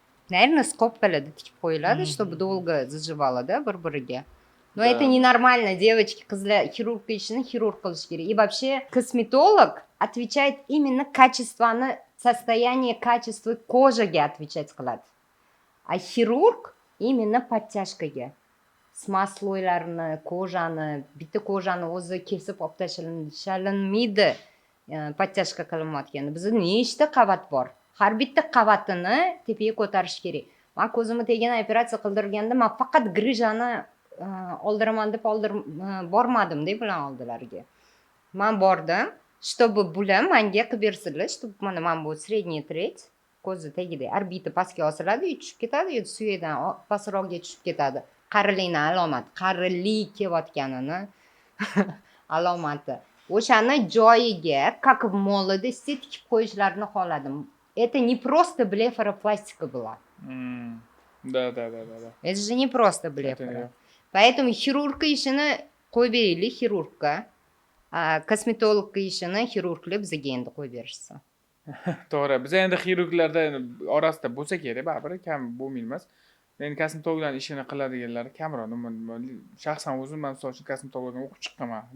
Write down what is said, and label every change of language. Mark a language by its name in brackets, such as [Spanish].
[Russian] Наверное, скобкалada tikib qo'yiladi, чтобы долго заживало, да, bir-biriga. Но это ненормально, девочки, qizlar xirurg ishini xirurg qilish kerak. И вообще косметолог отвечает именно состояние качества кожаga отвечать qiladi. А хирург именно подтяжкаga. [Uzbek] smosloylarni, kojani, bitta kojani o'zi kesib olib tashlalinmaydi. Подтяжка qilinmayotganda. Bizda nechta qavat bor? Har bitta qavatini tepaga ko'tarish kerak. Men ko'zimga tegan operatsiya qildirganda men faqat grijani oldiraman deb bormadim-da bular oldilariga. Men bordim, чтобы bular menga qilib bersinlar, чтобы mana bu средний tretь ko'zi tagida orbita pastga osiladi, tushib ketadi, suyakdan pastroqga tushib ketadi. Qarilikni alomati, qarilik kelayotganini alomati. O'shani joyiga, как в молодости tikib qo'yishlarini xohladim. [Russian] Это не просто блефаропластика была. Да. Это же не просто блефаро. [Uzbek] Поэтому хирургка ishini qo'yib beraylik xirurgga. Kosmetologga ishini xirurglar bizga endi qo'yib berishsin. To'g'ri. Biz endi xirurglarda orasida bo'lsa kerak, baribir kam bo'lmaymiz. Endi kosmetologlarning ishini qiladiganlar kamroq. Shaxsan o'zim men misol uchun kosmetologdan o'qib chiqqanman.